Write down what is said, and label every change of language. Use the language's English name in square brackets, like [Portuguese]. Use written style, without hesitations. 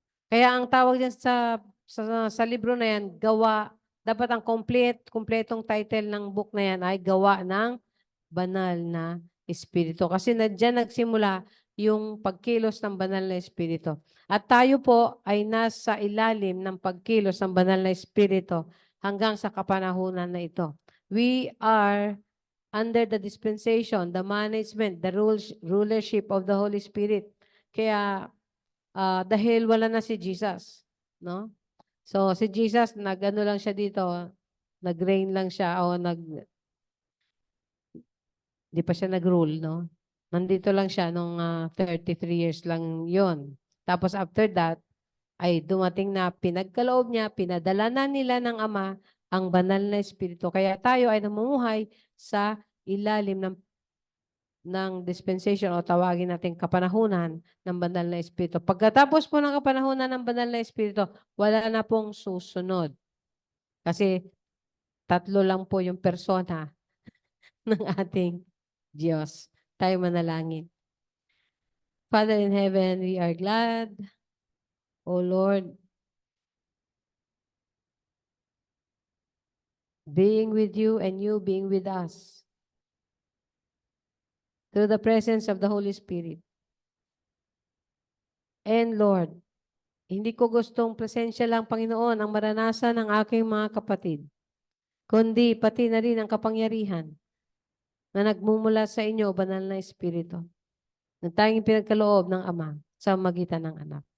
[Filipino] Kaya ang tawag diyan sa libro na yan, gawa, dapat ang kompletong title ng book na yan ay gawa ng banal na Espiritu. Kasi diyan nagsimula yung pagkilos ng banal na Espiritu. At tayo po ay nasa ilalim ng pagkilos ng banal na Espiritu hanggang sa kapanahunan na ito. [English] We are under the dispensation, the management, the rulership of the Holy Spirit. [Filipino] Kaya dahil wala na si Jesus, no? So si Jesus nag-ano lang siya dito, nag-reign lang siya o di pa siya nag-rule, no? Nandito lang siya nung 33 years lang 'yon. Tapos after that ay dumating na pinagkaloob niya, pinadala na nila ng Ama ang banal na Espiritu. Kaya tayo ay namumuhay sa ilalim ng ng dispensation o tawagin natin kapanahunan ng banal na Espiritu. Pagkatapos po ng kapanahunan ng banal na Espiritu, wala na pong susunod. Kasi tatlo lang po yung persona ng ating Diyos. Tayo manalangin. [English] Father in heaven, we are glad, O Lord, being with you and you being with us through the presence of the Holy Spirit. [Filipino] And Lord, hindi ko gustong presensya lang, Panginoon, ang maranasan ng aking mga kapatid, kundi pati na rin ang kapangyarihan na nagmumula sa inyo, banal na Espiritu, na tanging pinagkaloob ng Ama sa magitan ng Anak.